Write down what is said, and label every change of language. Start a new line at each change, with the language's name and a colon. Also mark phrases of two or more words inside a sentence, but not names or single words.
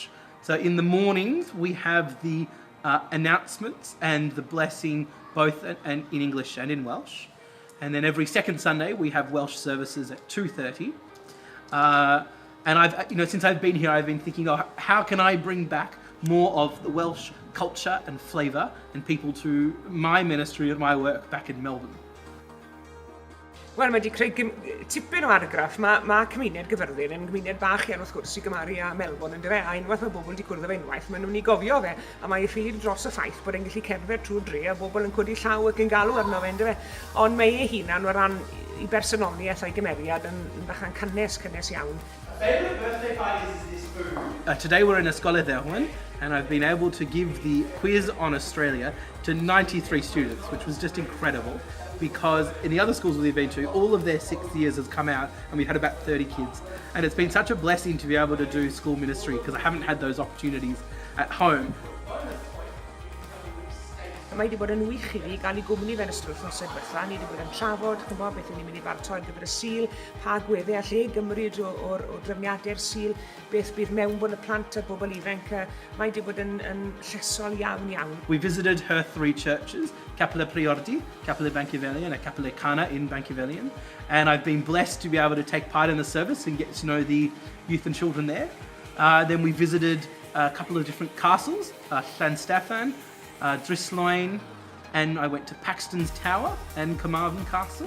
English: So in the mornings we have the announcements and the blessing both in English and in Welsh. And then every second Sunday we have Welsh services at 2:30. And I've, since I've been here, I've been thinking, how can I bring back more of the Welsh culture and flavour and people to my ministry and my work back in Melbourne?
Welsh: Wel, mae wedi creu tipyn o argraff. Mae cymuned Gaerfyrddin yn gymuned bach iawn wrth gwrs i gymaru â Melbourne, ynddo fe? A unwaith mae bobl wedi cwrdd â fe unwaith, maen nhw'n ei gofio fe. A mae ei ffydd dros y ffaith bod e'n gallu cerdded trwy'r dre a bobl yn codi llaw ac yn galw arno fe, ynddo fe? Ond mae ei hunan o ran i bersonoliaeth a'i gymeriad yn bachan cynnes iawn.
English: Favourite birthday parties is this food? Today we're in Ysgol and I've been able to give the quiz on Australia to 93 students, which was just incredible because in the other schools we've been to, all of their 6th years has come out and we've had about 30 kids. And it's been such a blessing to be able to do school ministry because I haven't had those opportunities at home.
Welsh: Mae wedi bod yn wych i fi gael ei gwmni fe'n ystod wythnosau diwetha. Ni wedi bod yn trafod, beth ni'n mynd i baratoi gyfer y Sul, pa agweddau all ei gymryd o'r drefniadau'r Sul, beth bydd mewnbwn y plant a bobl ifanc. Mae wedi bod yn llesol iawn.
English: We visited her 3 churches, Capel Priordy, Capel Bankivelian, and Capel Cana in Bankivelian. And I've been blessed to be able to take part in the service and get to know the youth and children there. Then we visited a couple of different castles, Llansteffan, Drisloin, and I went to Paxton's Tower and Carmarthen Castle.